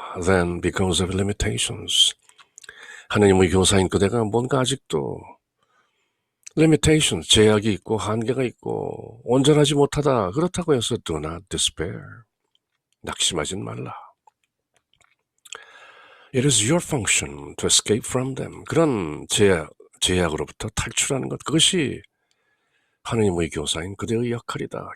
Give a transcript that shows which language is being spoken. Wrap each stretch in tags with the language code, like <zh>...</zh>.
<en>Then because of limitations.</en> <ko>하나님의 교사인 그대가 뭔가 아직도 limitations, 제약이 있고 한계가 있고 온전하지 못하다. 그렇다고 해서</ko> <en>do not despair.</en> <ko>낙심하진 말라.</ko> <en>It is your function to escape from them.</en> <ko>그런 제약으로부터 탈출하는 것, 그것이 하나님의 교사인 그대의 역할이다.</ko>